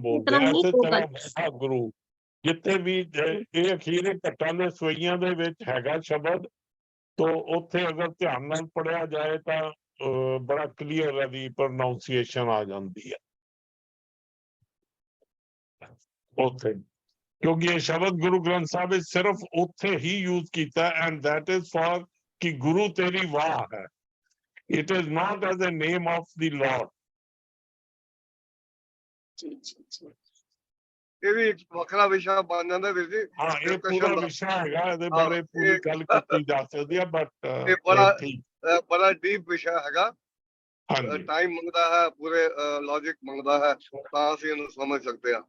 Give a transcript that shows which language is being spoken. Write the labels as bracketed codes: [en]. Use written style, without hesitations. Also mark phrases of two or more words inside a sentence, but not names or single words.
[pa] ਵਾਹਿਗੁਰੂ ਜਿੱਥੇ ਵੀ ਇਹ ਅਖੀਰੇ ਘੱਟਾਂ ਦੇ ਸਵਈਆਂ ਦੇ ਵਿੱਚ ਹੈਗਾ ਸ਼ਬਦ, ਤੋਂ ਉੱਥੇ ਅਗਰ ਧਿਆਨ ਨਾਲ ਪੜਿਆ ਜਾਏ ਤਾਂ ਬੜਾ ਕਲੀਅਰ ਇਹਦੀ ਪ੍ਰੋਨਾਊਂਸੀਏਸ਼ਨ ਆ ਜਾਂਦੀ ਹੈ ਉੱਥੇ, ਕਿਉਂਕਿ ਇਹ ਸ਼ਬਦ ਗੁਰੂ ਗ੍ਰੰਥ ਸਾਹਿਬ ਵਿੱਚ ਸਿਰਫ ਉੱਥੇ ਹੀ ਯੂਜ਼ ਕੀਤਾ, [en] and that is for [pa] ਕਿ ਗੁਰੂ ਤੇਰੀ ਵਾਹ ਹੈ। [en] It is not as a name of the Lord. [pa] ਇਹ ਵੀ ਇੱਕ ਵੱਖਰਾ ਵਿਸ਼ਾ ਬਣ ਜਾਂਦਾ ਵੀਰ ਜੀ। ਹਾਂ, ਇਹ ਪੂਰਾ ਵਿਸ਼ਾ ਹੈਗਾ, ਇਹਦੇ ਬਾਰੇ ਪੂਰੀ ਗੱਲ ਕੀਤੀ ਜਾ ਸਕਦੀ ਹੈ, ਬਟ ਇਹ ਬੜਾ ਡੀਪ ਵਿਸ਼ਾ ਹੈਗਾ। ਟਾਈਮ ਮੰਗਦਾ ਹੈ, ਪੂਰੇ ਲੌਜਿਕ ਮੰਗਦਾ ਹੈ, ਤਾਂ ਅਸੀਂ ਇਹਨੂੰ ਸਮਝ ਸਕਦੇ ਹਾਂ।